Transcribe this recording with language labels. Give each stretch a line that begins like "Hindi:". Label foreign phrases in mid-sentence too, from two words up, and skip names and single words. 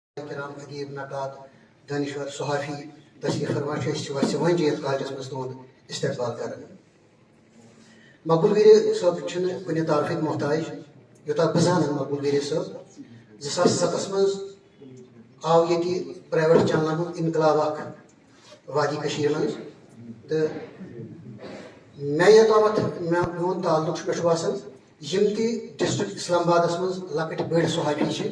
Kashmiri: کرام ادیب نقاد دانشور صحافی تشریف فرما ویسے ون جیت کالجس مز تہد استقبال کر مقبول ویر صٲب کُنہِ تعارفٕکۍ محتاج یوٗتاہ بہٕ زانن مقبول ویر صٲب 2007 مز آو ییٚتہِ پرٛایویٹ چنلن ہُنٛد انقلاب اکھ وادی کٔشیٖرِ منٛز تہٕ مےٚ یوٚتامَتھ میون تعلق چھُ مےٚ چھُ باسان یِم تہِ ڈسٹرک اسلام آبادس منٛز لۄکٕٹۍ بٔڑۍ صحافی چھِ